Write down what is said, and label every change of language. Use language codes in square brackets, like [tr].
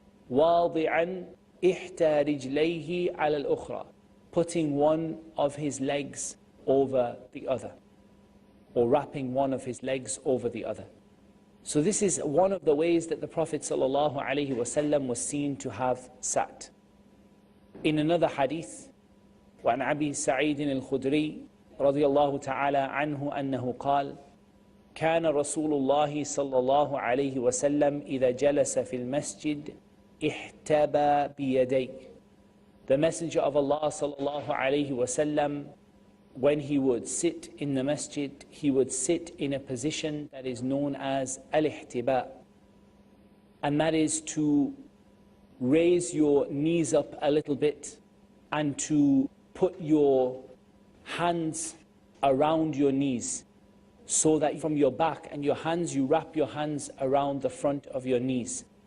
[ar] واضعا إحدى رجليه على الأخرى, [en] putting one of his legs over the other, [ar] or wrapping one of his legs over the other. [en] So this is one of the ways that the Prophet ﷺ was seen to have sat. In another hadith, [ar] وعن أبي سعيد الخدري رضي الله تعالى عنه أنه قال كان رسول الله صلى الله عليه وسلم إذا جلس في المسجد احتبى بيديه. [en] The Messenger of Allah [ar] صلى الله عليه وسلم, [en] when he would sit in the masjid, he would sit in a position that is known as al-ihtiba, and that is to raise your knees up a little bit and to put your hands around your knees, so that from your back and your hands, you wrap your hands around the front of your knees.